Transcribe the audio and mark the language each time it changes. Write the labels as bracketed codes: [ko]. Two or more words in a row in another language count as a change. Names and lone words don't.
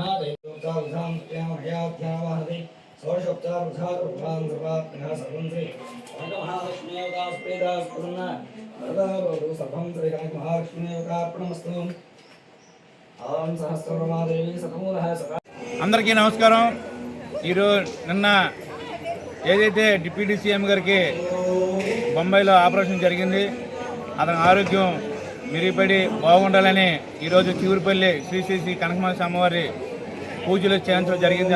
[sa] महादेव्योपचारविधां षोडशोपचारविधान सर्वात्मनः सर्वं श्री कनकमहालक्ष्मीदास प्रसन्न वरदाभवतु सर्वं श्री कनकमहालक्ष्मीदेवतार्पणमस्तु ओम सहस्रमादेवी सतमूलः सदा [te] అందరికీ నమస్కారం. ఈరోజు నిన్న ఏదైతే డిప్యూటీ సీఎం గారికి బొంబాయిలో ఆపరేషన్ జరిగింది, అతని ఆరోగ్యం మెరుగుపడి బాగుండాలని ఈరోజు చీపురుపల్లి శ్రీ శ్రీ శ్రీ కనకమాసి అమ్మవారి పూజలు చేయించడం జరిగింది.